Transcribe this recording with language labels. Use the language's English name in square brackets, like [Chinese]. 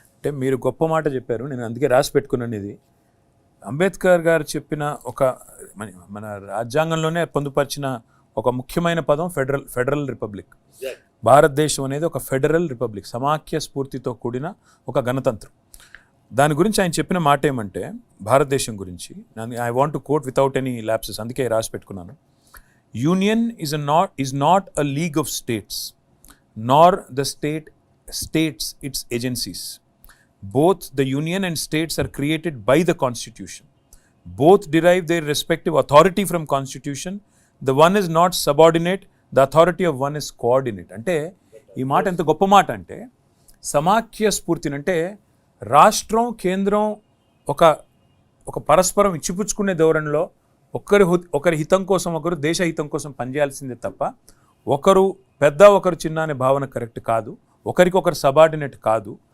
[Telugu] అంటే మీరు గొప్ప మాట చెప్పారు, నేను అందుకే రాసి పెట్టుకున్నాను. ఇది అంబేద్కర్ గారు చెప్పిన మన రాజ్యాంగంలోనే పొందుపరిచిన ఒక ముఖ్యమైన పదం ఫెడరల్ రిపబ్లిక్. భారతదేశం అనేది ఒక ఫెడరల్ రిపబ్లిక్, సమాఖ్య స్ఫూర్తితో కూడిన ఒక గణతంత్రం. దాని గురించి ఆయన చెప్పిన మాట ఏమంటే, భారతదేశం గురించి [English] I want to quote without any lapses, [Telugu] అందుకే రాసి పెట్టుకున్నాను. [English] Union is not a league of states, nor the states its agencies. Both the union and states are created by the constitution. Both derive their respective authority from constitution. The one is not subordinate, the authority of one is coordinate. [Telugu] అంటే ఈ మాట ఎంత గొప్ప మాట అంటే, సమాఖ్య స్ఫూర్తిని అంటే రాష్ట్రం కేంద్రం ఒక పరస్పరం ఇచ్చిపుచ్చుకునే ధోరణిలో ఒకరి హితం కోసం ఒకరు, దేశ హితం కోసం పనిచేయాల్సిందే తప్ప ఒకరు పెద్ద ఒకరు చిన్న అనే భావన కరెక్ట్ కాదు, ఒకరికొకరు సబార్డినేట్ కాదు.